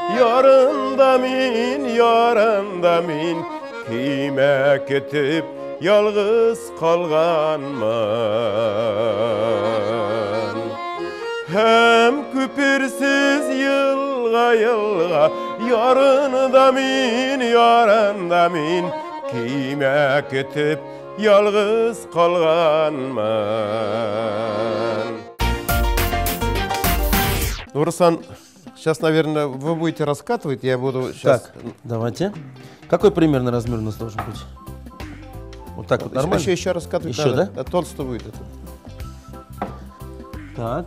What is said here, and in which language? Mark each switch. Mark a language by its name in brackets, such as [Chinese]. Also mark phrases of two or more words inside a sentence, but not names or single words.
[Bashkir] ярында мен, күйме кетіп, ялғыз қалғанмын. Һәм көпірсіз йылға, ярында мен, күйме кетіп, ялғыз қалғанмын. [Russian] Ну, Руслан, сейчас, наверное, вы будете раскатывать, я буду сейчас... Так, давайте. Какой примерно размер у нас должен быть? Вот так вот, нормально? Еще раскатывать еще, надо. Да? Толсто будет это. Так.